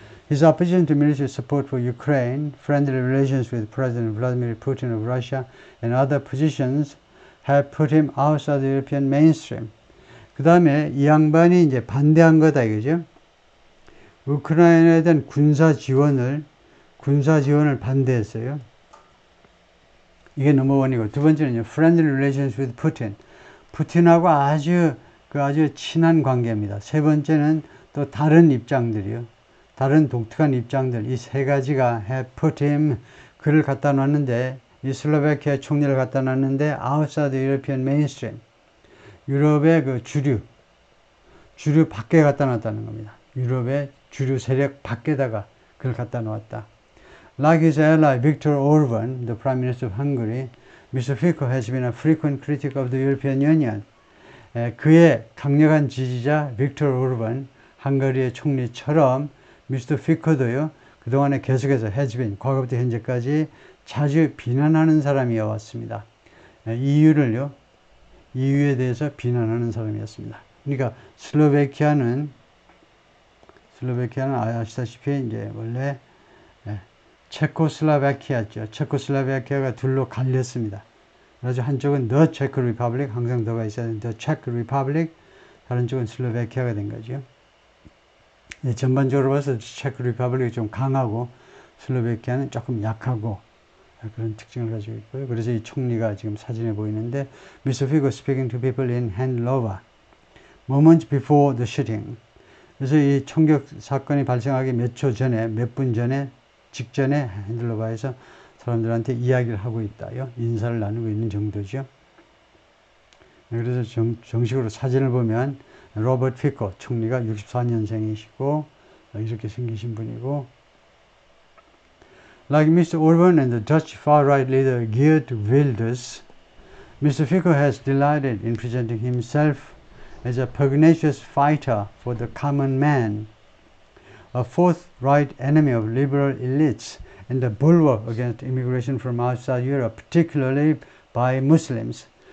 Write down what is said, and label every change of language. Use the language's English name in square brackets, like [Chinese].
[English] His opposition to military support for Ukraine, friendly relations with President Vladimir Putin of Russia, and other positions have put him outside the European mainstream. [Korean] 그 다음에 이 양반이 이제 반대한 거다 이거죠. 우크라이나에 대한 군사 지원을 반대했어요. 이게 넘버원이고, 두 번째는요, [English] friendly relations with Putin. [Korean] 푸틴하고 아주 친한 관계입니다. 세 번째는 또 다른 입장들이요. 다른 독특한 입장들, 이 세 가지가 [English] have put him, [Korean] 그를 갖다 놨는데, 이 슬로바키아 총리를 갖다 놨는데, [English] outside the European mainstream. [Korean] 유럽의 그 주류 밖에 갖다 놨다는 겁니다. 유럽의 주류 세력 밖에다가 그걸 갖다 놓았다. [English] Like his ally Viktor Orban, the Prime Minister of Hungary, Mr. Fico has been a frequent critic of the European Union. [Korean] 그의 강력한 지지자 빅터 오르반, 헝가리의 총리처럼 미스터 피코도요, 그동안에 계속해서 [English] has been, [Korean] 과거부터 현재까지 자주 비난하는 사람이어 왔습니다. EU에 대해서 비난하는 사람이었습니다. 그러니까 슬로베키아는 아시다시피 이제 원래 체코슬라바키아죠. 체코슬라바키아가 둘로 갈렸습니다. 그래서 한쪽은 The Czech Republic, 항상 더가 있어야 되는 The Czech Republic, 다른 쪽은 슬로베키아가 된 거죠. 전반적으로 봐서 체크 리퍼블릭이 좀 강하고 슬로베키아는 조금 약하고 그런 특징을 가지고 있고요. 그래서 이 총리가 지금 사진에 보이는데 Mr. [English] Fico speaking to people in Handlova moments before the shooting. [Korean] 그래서 이 총격 사건이 발생하기 몇 분 전에 직전에 핸들로바에서 사람들한테 이야기를 하고 있다요. 인사를 나누고 있는 정도죠. 그래서 정식으로 사진을 보면 로버트 피코 총리가 64년생이시고 이렇게 생기신 분이고 [English] Like Mr. Orban and the Dutch far-right leader Geert Wilders, Mr. Fico has delighted in presenting himself as a pugnacious fighter for the common man, a forthright enemy of liberal elites, and a bulwark against immigration from outside Europe, particularly by Muslims.